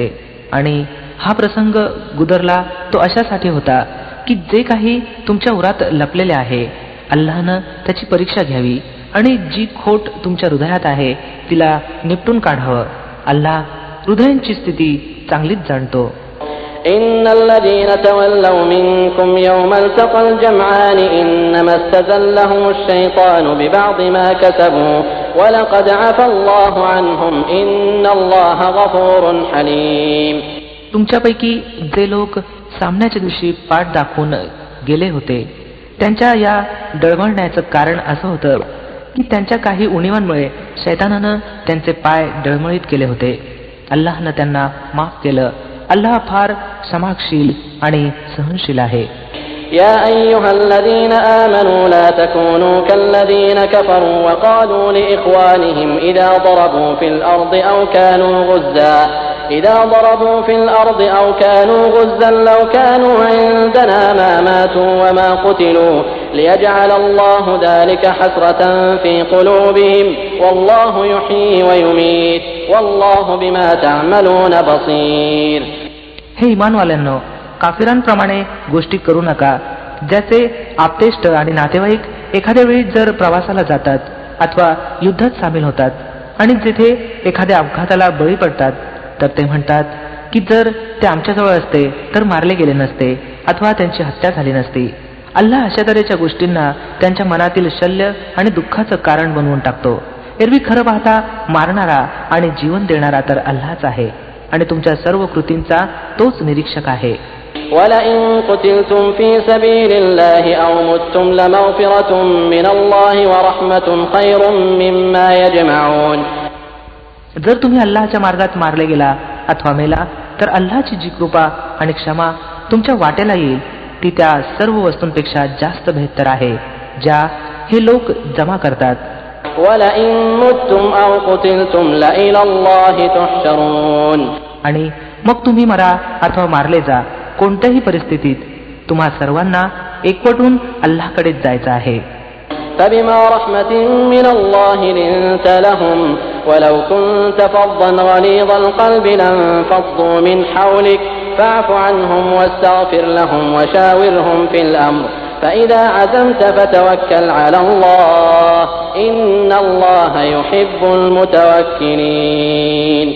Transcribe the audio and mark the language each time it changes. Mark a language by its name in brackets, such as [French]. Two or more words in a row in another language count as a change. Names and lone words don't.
[Marathi] आणि हा प्रसंग गुदरला तो अशासाठी होता की जे काही तुमच्या उरात लपलेले आहे अल्लाहनं त्याची परीक्षा घ्यावी आणि जी खोट तुमच्या हृदयात आहे तिला निपटून काढावं. अल्लाह हृदयांची स्थिती चांगलीच जाणतो. [Arabic] إن الذين تولوا منكم يوم التقى الجمعان إنما استزلهم الشيطان ببعض ما كسبوا ولقد عفا الله عنهم إن الله غفور حليم. [Marathi] तुमच्यापैकी जे लोक सामन्याच्या दिवशी पाठ दाखवून गेले होते त्यांच्या या डळमळण्याचं कारण असं होतं की त्यांच्या काही उणीवांमुळे शैतानानं त्यांचे पाय डळमळीत केले होते. अल्लाहनं त्यांना माफ केलं. अल्लाह फार क्षमाशील आणि सहनशील आहे. [Arabic] يا أيها الذين آمنوا لا تكونوا كالذين كفروا وقالوا لإخوانهم إذا ضربوا في الأرض أو كانوا غزا لو كانوا عندنا ما ماتوا وما قتلوا ليجعل الله ذلك حسرة في قلوبهم والله يحيي ويميت والله بما تعملون بصير. [Marathi] हे इमानवाल्यांनो, काफिरांप्रमाणे गोष्टी करू नका ज्याचे आपतेष्ट आणि नातेवाईक एखाद्या वेळी जर प्रवासाला जातात अथवा युद्धात सामील होतात आणि जिथे एखाद्या अपघाताला बळी पडतात तर ते म्हणतात की जर ते आमच्याजवळ असते तर मारले गेले नसते अथवा त्यांची हत्या झाली नसती. अल्लाह अशा तऱ्हेच्या गोष्टींना त्यांच्या मनातील शल्य आणि दुःखाचं कारण बनवून टाकतो. एरवी खरं पाहता मारणारा आणि जीवन देणारा तर अल्लाहच आहे आणि तुमच्या सर्व कृतींचा तोच निरीक्षक आहे. [Arabic] وَلَئِن قُتِلْتُمْ فِي سَبِيلِ اللَّهِ أَوْ مُتُّمْ لَمَغْفِرَةٌ مِّنَ اللَّهِ وَرَحْمَةٌ خَيْرٌ مِّمَّا يَجْمَعُونَ. [Marathi] जर तुम्ही अल्लाहच्या मार्गात मारले गेला अथवा मेला तर अल्लाहची जी कृपा आणि क्षमा तुमच्या वाटेला येईल ती त्या सर्व वस्तूंपेक्षा जास्त बेहतर आहे ज्या हे लोक जमा करतात. [Arabic] وَلَئِن مُتُّمْ أَوْ قُتِلْتُمْ لَإِلَى اللَّهِ تُحْشَرُونَ. [Marathi] आणि मग तुम्ही मरा अथवा मारले जा, कोणत्याही परिस्थितीत तुम्हा सर्वांना एकवटून अल्लाहकडेच जायचं आहे. [Arabic] فَبِمَا رَحْمَةٍ مِّنَ اللَّهِ لِنتَ لَهُمْ وَلَوْ كُنتَ فَظًّا غَلِيظَ الْقَلْبِ لَانفَضُّوا مِنْ حَوْلِكَ فَاعْفُ عَنْهُمْ وَاسْتَغْفِرْ لَهُمْ وَشَاوِرْهُمْ فِي الْأَمْرِ فَإِذَا عَزَمْتَ فَتَوَكَّلْ عَلَى اللَّهِ إِنَّ اللَّهَ يُحِبُّ الْمُتَوَكِّلِينَ.